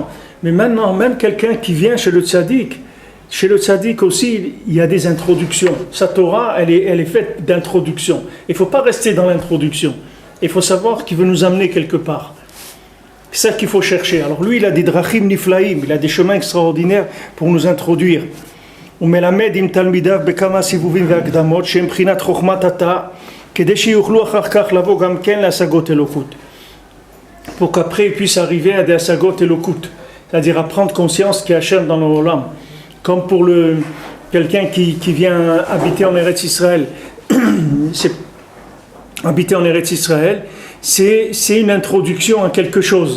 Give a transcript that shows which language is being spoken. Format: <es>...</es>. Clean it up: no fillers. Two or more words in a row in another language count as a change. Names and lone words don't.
<fr>Mais maintenant, même quelqu'un qui vient chez le tzaddik aussi, il y a des introductions. Sa Torah, elle est faite d'introduction. Il ne faut pas rester dans l'introduction. Il faut savoir qu'il veut nous amener quelque part. C'est ça qu'il faut chercher. Alors lui, il a des</fr> <he>דרכים נפלאים,</he> <fr>il a des chemins extraordinaires pour nous introduire.</fr> <he>ומלמד עם תלמידיו בכמה סיבובים והקדמות שהם בחינת חוכמת התא כדי שיוכלו אחר כך לבוא גם כן להשגות אלוקות.</he> <fr>Pour qu'après ils puissent arriver à des</fr> <he>השגות אלוקות,</he> <fr>c'est-à-dire à prendre conscience qu'il y a Hachem dans nos olam. Comme pour quelqu'un qui vient habiter en Eretz Israël. Habiter en Eretz Israël, c'est une introduction à quelque chose.</fr>